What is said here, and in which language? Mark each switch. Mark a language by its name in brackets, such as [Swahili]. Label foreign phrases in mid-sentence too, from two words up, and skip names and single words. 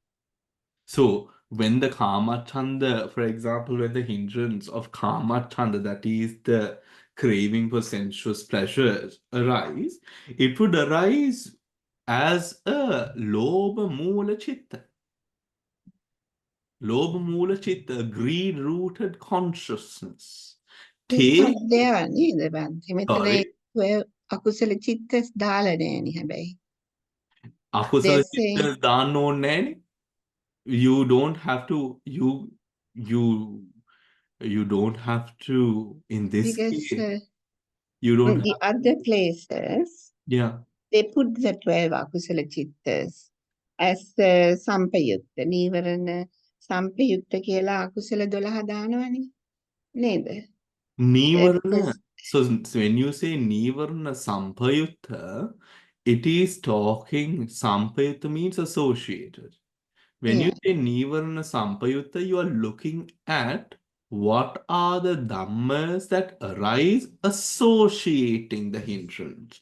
[English] So when the [Pali] Kama Chanda, [English] for example, when the hindrance of [Pali] Kama Chanda, [English] that is the craving for sensuous pleasures, arise, it would arise as a [Pali] Lobha Mula Chitta. Lobha Mula Chitta, [English] greed-rooted consciousness. [Sinhala] ඒකත් දේවා නේද බන්ති? මෙතන [English] Sorry. [Sinhala] අකුසල චිත්තස් දාලා නෑනේ හැබැයි. Akusala [English] They're saying- [Sinhala] Chitta දාන්න ඕනේ නෑනේ. [English] You don't have to, you don't have to, in this Because case, you don't the have other places, yeah. they put the 12 [Pali] akusala chittas [English] as sampayutta. [Pali] නීවරණ sampayutta [Sinhala] කියලා අකුසල 12 දානවනේ. නේද? Nivarana. [English] So when you say [Pali] Nivarana Sampayutta, [English] it is talking, Sampayutta means associated. When you say [Pali] Nivarana Sampayutta, [English] you are looking at what are the dhammas that arise associating the hindrance.